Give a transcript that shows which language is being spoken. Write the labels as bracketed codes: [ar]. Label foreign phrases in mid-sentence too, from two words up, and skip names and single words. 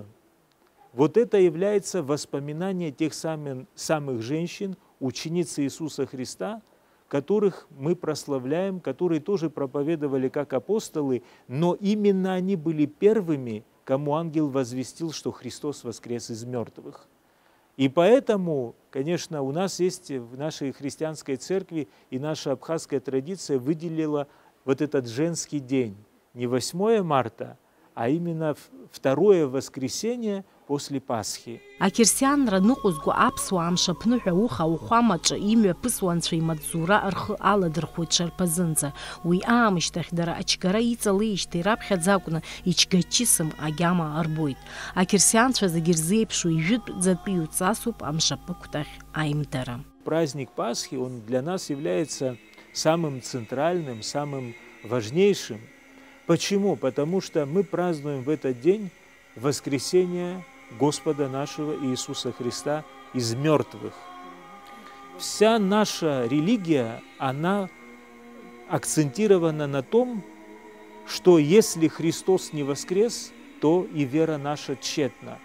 [ru] Вот это является воспоминание тех самых женщин, учениц Иисуса Христа, которых мы прославляем, которые тоже проповедовали как апостолы, но именно они были первыми, кому ангел возвестил, что Христос воскрес из мертвых. И поэтому, конечно, у нас есть в нашей христианской церкви, и наша абхазская традиция выделила вот этот женский день. Не 8 марта, а именно второе воскресенье после Пасхи. [ab] Акирсианра ныҟәызго аԥсуаа амшаԥныҳәа уха ухәамаҿы имҩаԥысуа анцәа имаҵзура рхы аладырхәоит шарԥазынӡа. Уи аамышьҭахь дара ачгара иҵалеижьҭеи раԥхьаӡа акәны ичгачысым агьама арбоит. Акирсианцәа зегьы ирзеиԥшу ижәытәӡатәи ҩҵасуп амшаԥықәтахь аимдара. [ru] Праздник Пасхи, он для нас является самым центральным, самым важнейшим. Почему? Потому что мы празднуем в этот день воскресение Господа нашего Иисуса Христа из мертвых. Вся наша религия, она акцентирована на том, что если Христос не воскрес, то и вера наша тщетна.